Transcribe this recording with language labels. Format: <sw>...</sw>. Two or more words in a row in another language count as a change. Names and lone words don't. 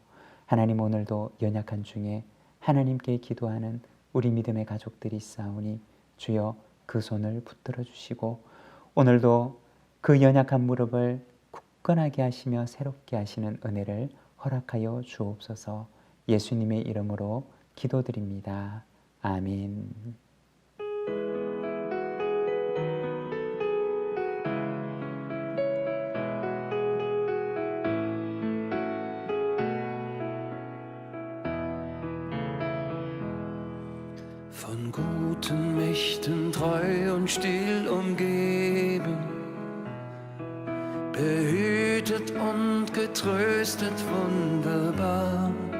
<ko>하나님 오늘도 연약한 중에 하나님께 기도하는 우리 믿음의 가족들이 있사오니 주여 그 손을 붙들어 주시고 오늘도 그 연약한 무릎을 굳건하게 하시며 새롭게 하시는 은혜를 허락하여 주옵소서. 예수님의 이름으로 기도드립니다. 아멘.</ko> <de>Von guten Mächten treu und still umgeben, behütet und getröstet wunderbar.</de>